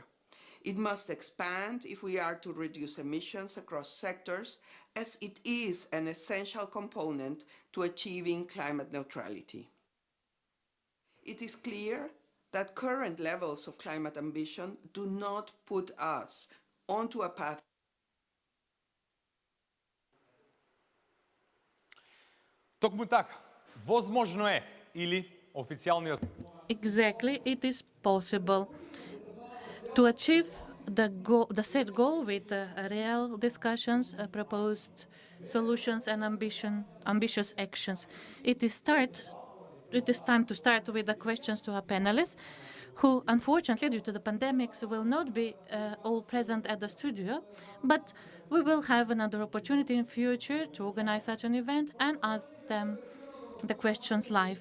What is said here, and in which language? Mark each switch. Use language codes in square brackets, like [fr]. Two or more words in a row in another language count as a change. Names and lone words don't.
[en] It must expand if we are to reduce emissions across sectors, as it is an essential component to achieving climate neutrality. It is clear that current levels of climate ambition do not put us onto a path. [mk] Токму така, возможно е, или официјалниот... [en] Exactly, it is possible to achieve the set goal with real discussions, proposed solutions, and ambitious actions. It is time to start with the questions to our panelists, who, unfortunately, due to the pandemics, will not be all present at the studio, but we will have another opportunity in future to organize such an event and ask them the questions live.